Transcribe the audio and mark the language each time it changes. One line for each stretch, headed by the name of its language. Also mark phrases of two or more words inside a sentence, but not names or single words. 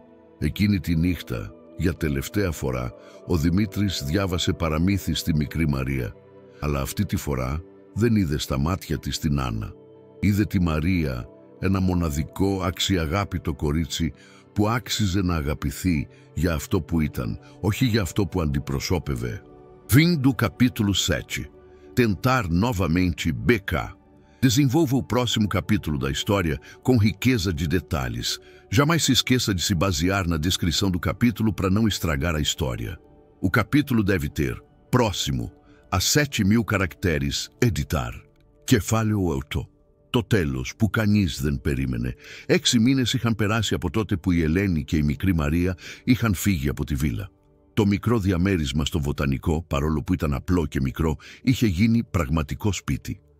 Greek: Εκείνη τη νύχτα, για τελευταία φορά, ο Δημήτρης διάβασε παραμύθι στη μικρή Μαρία. Αλλά αυτή τη φορά δεν είδε στα μάτια της την Άννα. Είδε τη Μαρία, ένα μοναδικό, αξιαγάπητο κορίτσι που άξιζε να αγαπηθεί για αυτό που ήταν, όχι για αυτό που αντιπροσώπευε.
Portuguese: Fim do capítulo 7. Tentar novamente BK. Desenvolva o próximo capítulo da história com riqueza de detalhes. Jamais se esqueça de se basear na descrição do capítulo para não estragar a história. O capítulo deve ter próximo a 7.000 caracteres, editar.
Greek: Κεφάλαιο 8. Το τέλος που κανείς δεν περίμενε. 6 μήνες είχαν περάσει από τότε που η Ελένη και η μικρή Μαρία είχαν φύγει από τη βίλα. Το μικρό διαμέρισμα στο Βοτανικό, παρόλο που ήταν απλό και μικρό, είχε γίνει πραγματικό σπίτι.